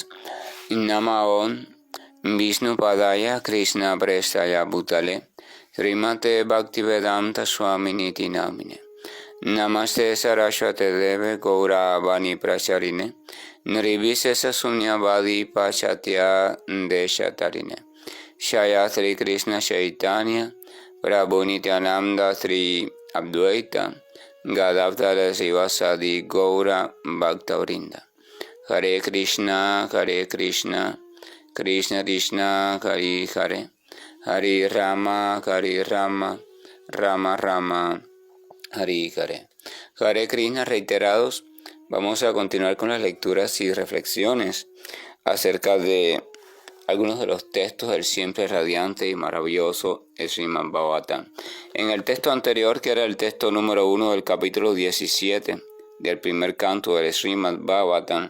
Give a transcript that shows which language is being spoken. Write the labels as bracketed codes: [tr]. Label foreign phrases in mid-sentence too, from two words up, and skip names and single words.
[sa] नमो विष्णु पादाय कृष्ण प्रेष्ठाय भूतले श्रीमते भक्तिवेदान्त स्वामिनिति नामिने नमस्ते सारस्वते देवे गौर वाणी प्रचारिणे निर्विशेष शून्यवादि पाश्चात्य देशतारिणे जय श्री कृष्ण चैतन्य प्रभु नित्यानन्द श्री अद्वैत गदाधर श्रीवासादि गौर भक्तवृन्द. हरे कृष्ण कृष्ण कृष्ण हरे हरे हरे राम राम राम हरे हरे. हरे कृष्ण [es] reiterados, vamos a continuar con las lecturas y reflexiones acerca de algunos de los textos del siempre radiante y maravilloso Srimad Bhagavatam. En el texto anterior, que era el texto número 1 del capítulo 17 del primer canto del Srimad Bhagavatam,